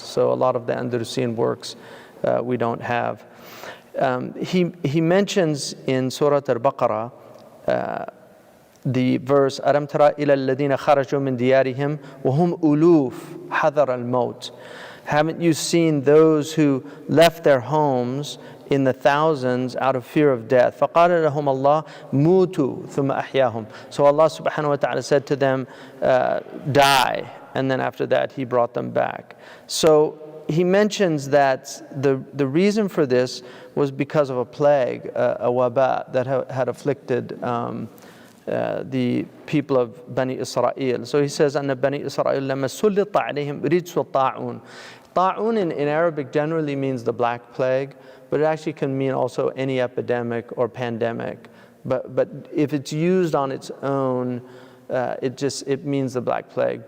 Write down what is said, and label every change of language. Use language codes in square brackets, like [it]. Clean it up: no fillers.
[en] So a lot of the Andalusian works we don't have. He mentions in Surah Al-Baqarah the verse [ar] أَلَمْ تَرَ إِلَى الَّذِينَ خَرَجُوا مِنْ دِيَارِهِمْ وَهُمْ أُلُوفٌ حَذَرَ الْمَوْتِ. [en] Haven't you seen those who left their homes in the thousands out of fear of death? [ar] فَقَالَ لَهُمْ اللَّهُ مُوتُوا ثُمَّ أَحْيَاهُمْ. [en] So Allah subhanahu wa ta'ala said to them, die, and then after that He brought them back. So he mentions that the reason for this was because of a plague, a waba, that had afflicted the people of Bani Israel. So he says, [ar] أَنَّ بَنِي إِسْرَائِيلَ لَمَا سُلِّطَ عَلَيْهِمْ رِجْسُ الطَّاعُونَ. [en] Ta'un in Arabic generally means the black plague, but it actually can mean also any epidemic or pandemic. But if it's used on its own, it means the black plague.